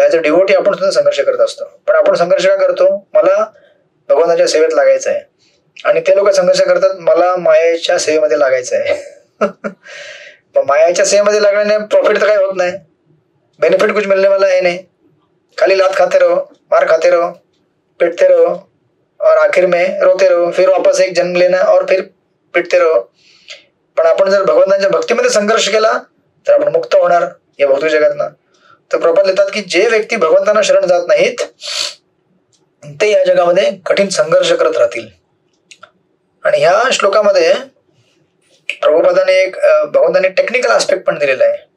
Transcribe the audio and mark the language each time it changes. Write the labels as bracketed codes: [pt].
[mr] As a डिव्होटी आपण सुद्धा संघर्ष करत असतो. पण आपण संघर्ष का करतो, मला भगवंताच्या सेवेत लागायचं आहे. आणि ते लोक संघर्ष करतात, मला मायेच्या सेवेमध्ये लागायचं आहे. मग मायाच्या सेवेमध्ये लागल्याने प्रॉफिट तर काही होत नाही, [hi] बेनिफिट कुछ मिलने वाला है नहीं. खाली लात खाते रहो, मार खाते रहो, पिटते रहो और आखिर में रोते रहो, फिर वापस एक जन्म लेना और फिर पिटते रहो. [mr] पण आपण जर भगवंतांच्या भक्तीमध्ये संघर्ष केला तर आपण मुक्त होणार या भौतिक जगातनं. तर प्रभुपाद लिहितात की जे व्यक्ती भगवंतांना शरण जात नाहीत ते या जगामध्ये कठीण संघर्ष करत राहतील. आणि ह्या श्लोकामध्ये भगवंतांनी टेक्निकल आस्पेक्ट पण दिलेला आहे.